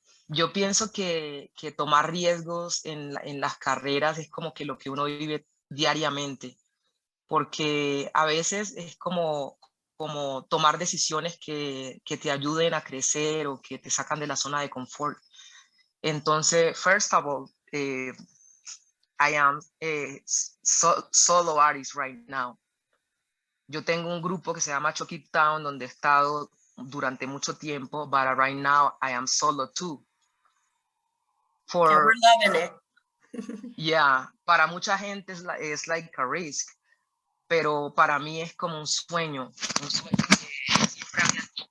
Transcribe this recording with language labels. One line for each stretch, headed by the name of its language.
Spanish: Yo pienso que tomar riesgos en las carreras es como que lo que uno vive diariamente, porque a veces es como tomar decisiones que te ayuden a crecer o que te sacan de la zona de confort. Entonces,
English: first of all, I am a solo artist right now.
Spanish: Yo tengo un grupo que se llama Chucky Town, donde he estado durante mucho tiempo,
English: but right now I am solo too. We're loving it. Yeah,
Spanish: para mucha gente es
English: like a risk,
Spanish: pero para mí es como un sueño que siempre había.